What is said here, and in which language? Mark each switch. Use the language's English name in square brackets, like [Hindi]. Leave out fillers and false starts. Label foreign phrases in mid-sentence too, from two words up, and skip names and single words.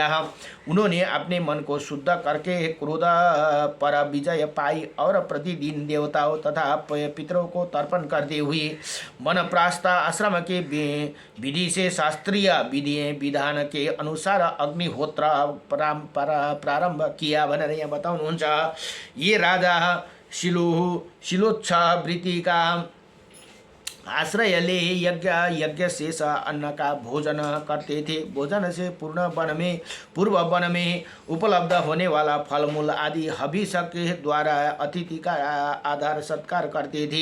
[Hindi] उन्होंने अपने मन को शुद्ध करके क्रोध पर विजय पाई और प्रतिदिन देवताओं तथा पितरों को तर्पण करते हुए वनप्रास्थ आश्रम के विधि से शास्त्रीय विधान के अनुसार अग्निहोत्र प्रारंभ किया [Nepali] भनेर यहाँ बताउनुहुन्छ। [Hindi] ये राजा शिलोच्छा वृत्ति का आश्रय ले यज्ञ शेष अन्न का भोजन करते थे। भोजन से पूर्व वन में उपलब्ध होने वाला फलमूल आदि हविष के द्वारा अतिथि का आदर सत्कार करते थे।